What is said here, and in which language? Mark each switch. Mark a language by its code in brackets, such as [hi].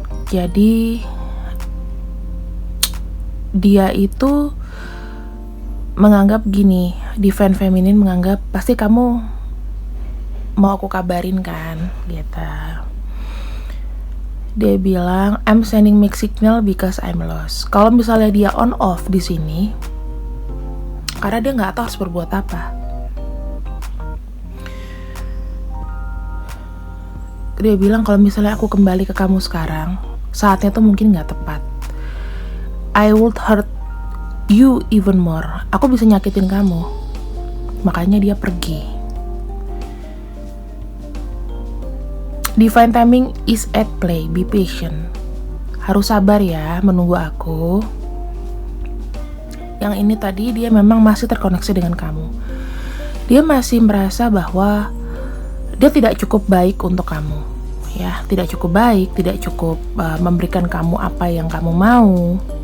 [id] Jadi dia itu menganggap gini, Divine Feminine menganggap pasti kamu mau aku kabarin kan, gitu. Dia bilang [en] I'm sending mixed signal because I'm lost. [id] Kalau misalnya dia on off di sini, karena dia nggak tahu harus berbuat apa. Dia bilang kalau misalnya aku kembali ke kamu sekarang, saatnya tuh mungkin nggak tepat. [en] I would hurt you even more. [id] Aku bisa nyakitin kamu. Makanya dia pergi. [en] Divine timing is at play. Be patient. [id] Harus sabar ya menunggu aku. Yang ini tadi dia memang masih terkoneksi dengan kamu. Dia masih merasa bahwa dia tidak cukup baik untuk kamu. Ya, tidak cukup baik, tidak cukup memberikan kamu apa yang kamu mau.